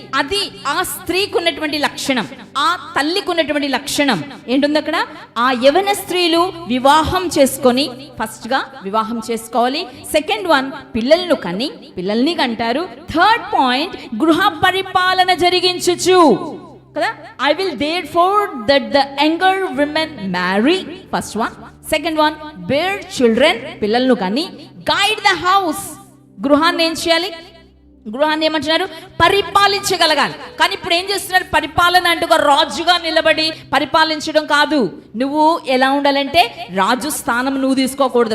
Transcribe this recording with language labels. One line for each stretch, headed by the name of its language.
Telugu: అది ఆ స్త్రీకి ఉన్నటువంటి లక్షణం, ఆ తల్లికి ఉన్నటువంటి లక్షణం. ఏంటుంది అక్కడ, ఆ యవన స్త్రీలు వివాహం చేసుకొని, ఫస్ట్ గా వివాహం చేసుకోవాలి.
English: second one,
Telugu: పిల్లలను కని, పిల్లల్ని కంటారు.
English: third point,
Telugu: గృహ పరిపాలన జరిగించచ్చు కదా.
English: I will therefore that the younger women marry, first one. Second one, bear children,
Telugu: పిల్లలను కని,
English: guide the house,
Telugu: గృహాన్ని ఏం చేయాలి, గృహాన్ని ఏమంటున్నారు, పరిపాలించగలగాలి. కానీ ఇప్పుడు ఏం చేస్తున్నారు, పరిపాలన అంటూ ఒక రాజుగా నిలబడి పరిపాలించడం కాదు. నువ్వు ఎలా ఉండాలంటే, రాజు స్థానం నువ్వు తీసుకోకూడదు.